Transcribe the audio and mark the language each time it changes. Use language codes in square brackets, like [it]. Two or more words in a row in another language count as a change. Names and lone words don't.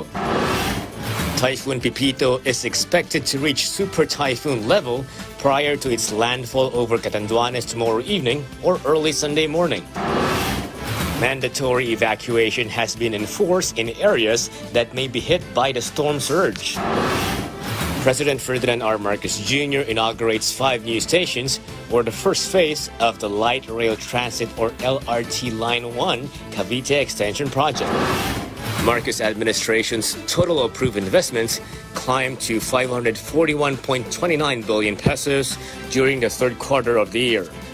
[en] Typhoon Pepito is expected to reach super typhoon level prior to its landfall over Catanduanes tomorrow evening or early Sunday morning. Mandatory evacuation has been enforced in areas that may be hit by the storm surge. President Ferdinand R. Marcos Jr. inaugurates 5 new stations for the first phase of the Light Rail Transit or LRT Line 1 Cavite Extension Project. Marcos administration's total approved investments climbed to 541.29 billion pesos during the third quarter of the year.